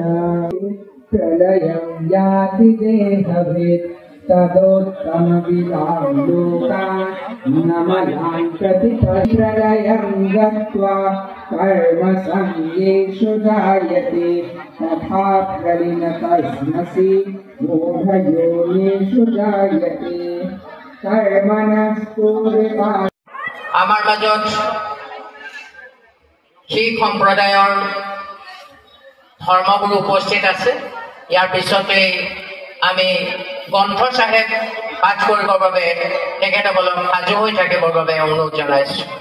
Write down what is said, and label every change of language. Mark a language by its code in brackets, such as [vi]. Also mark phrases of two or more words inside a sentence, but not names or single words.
[sa] प्रलयं याति देहभेद तदोत्तमविदां लोकान् नमनां प्रति प्रलयं गत्वा कर्मसंज्ञेषु जायते तथा प्रलीनतस्मसि मूढयोनिषु जायते कर्मणस्फुरिता। [as] আমাৰ মাজত শিখ সম্প্ৰদায়ৰ ধৰ্মগুৰু উপস্থিত আছে। ইয়াৰ পিছতে আমি গ্ৰন্থ চাহেব পাঠ কৰিবৰ বাবে তেখেতসকলক সাজু হৈ থাকিবৰ বাবে অনুৰোধ জনাইছোঁ।